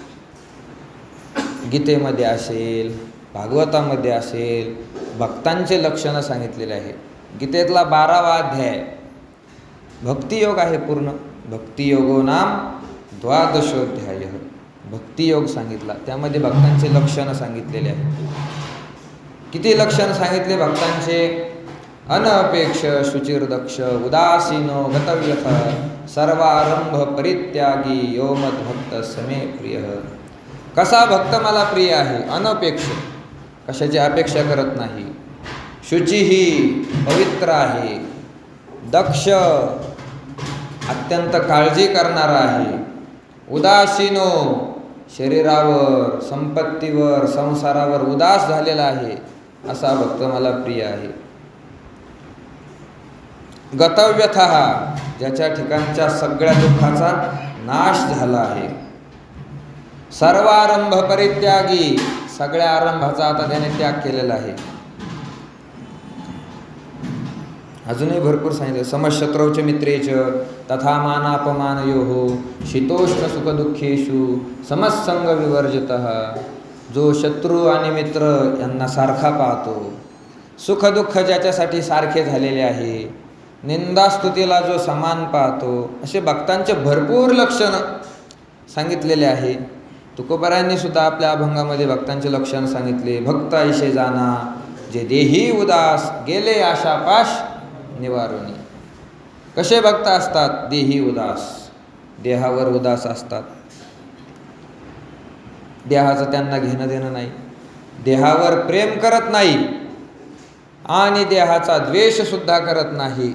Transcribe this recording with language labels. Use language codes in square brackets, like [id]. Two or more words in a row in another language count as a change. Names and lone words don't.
[mr] गीतेमध्ये असेल, भागवतामध्ये असेल, भक्तांचे लक्षणं सांगितलेले आहे. गीतेतला 12वा अध्याय भक्तियोग आहे पूर्ण. [sa] भक्तियोगो नाम द्वादशोध्याय. [mr] भक्तियोग सांगितला, त्यामध्ये भक्तांचे लक्षणं सांगितलेले आहे. किती लक्षण सांगितले भक्तांचे? [sa] अनपेक्ष शुचिर्दक्ष उदासीनो गतव्यथ सर्वारंभ परित्यागी यो मद्भक्त समे प्रिय. [mr] कसा भक्त मला प्रिय आहे? अनपेक्ष, कशाची अपेक्षा करत नाही. शुचिही, पवित्र आहे. दक्ष, अत्यंत काळजी करणारा आहे. उदासीनो, शरीरावर, संपत्तीवर, संसारावर उदास झालेला आहे, असा भक्त मला प्रिय आहे. गतव्यथः, ज्याच्या ठिकाणच्या सगळ्या दुःखाचा नाश झाला आहे. [sa] सर्वारंभ परित्यागी, [mr] सगळ्या आरंभाचा आता त्याने त्याग केलेला आहे. अजूनही भरपूर सांगितलं. [sa] समशत्रौच मित्रेच तथा मानापमानयोः शीतोष्ण सुखदुःखेषु समसंग विवर्जितः. [mr] जो शत्रू आणि मित्र यांना सारखा पाहतो, सुखदुःख ज्याच्यासाठी सारखे झालेले आहे, निंदास्तुतीला जो समान पाहतो, असे भक्तांचे भरपूर लक्षणं सांगितलेले आहे. तुकोबारायांनी सुद्धा आपल्या अभंगामध्ये भक्तांचे लक्षण सांगितले. भक्त ऐसे जाना जे देही उदास गेले आशापाश निवारुनी. कसे भक्त असतात? देही उदास, देहावर उदास असतात. देहाचं त्यांना घेणं देणं नाही, देहावर प्रेम करत नाही आणि देहाचा द्वेष सुद्धा करत नाही.